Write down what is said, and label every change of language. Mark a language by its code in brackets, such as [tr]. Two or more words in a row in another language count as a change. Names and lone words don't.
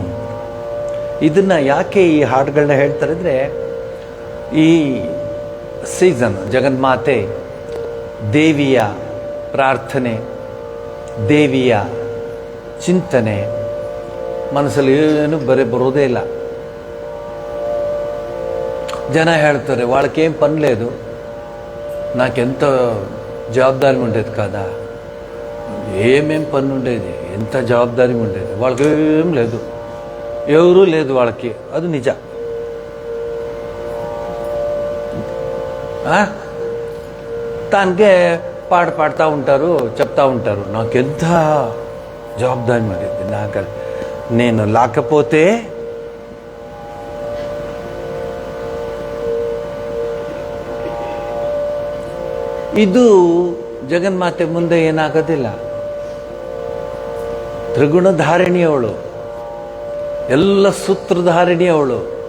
[kn] ಇದನ್ನ ಯಾಕೆ ಈ ಹಾಡುಗಳನ್ನ ಹೇಳ್ತಾರೆ ಅಂದರೆ, ಈ ಸೀಸನ್ ಜಗನ್ಮಾತೆ ದೇವಿಯ ಪ್ರಾರ್ಥನೆ, ದೇವಿಯ ಚಿಂತನೆ ಮನಸ್ಸಲ್ಲಿ ಏನು ಬರೋದೇ ಇಲ್ಲ. [te] జన ಹೇಳ್ತಾರೆ వాళ్ళకి ఏం పని లేదు, నాకెంత జవాబుదారీ ఉండేది కదా. ఏమేం పని ఉండేది, ఎంత జవాబుదారీ ఉండేది. వాళ్ళకి ఏం లేదు, ఎవరూ లేదు వాళ్ళకి. [kn] ಅದು ನಿಜ. [te] ತಾನ್ಗೆ పాడుతా ఉంటారు, చెప్తా ఉంటారు, నాకెంత జవాబుదారీ ఉండేది. నాకు నేను లేకపోతే [kn] ಇದು ಜಗನ್ಮಾತೆ ಮುಂದೆ ಏನಾಗೋದಿಲ್ಲ. ತ್ರಿಗುಣಧಾರಿಣಿಯವಳು, ಎಲ್ಲ ಸೂತ್ರಧಾರಿಣಿಯವಳು.